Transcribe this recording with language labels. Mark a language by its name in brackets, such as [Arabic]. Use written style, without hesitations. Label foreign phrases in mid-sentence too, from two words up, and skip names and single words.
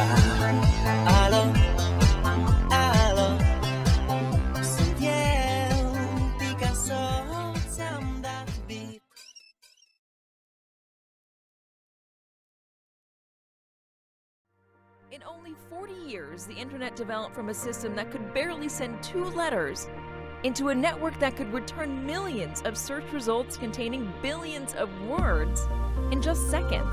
[Romanian] Alo, alo, sunt eu, Picasso, ți-am dat bip. [English] In only 40 years, the internet developed from a system that could barely send 2 letters into a network that could return millions of search results containing billions of words in just seconds.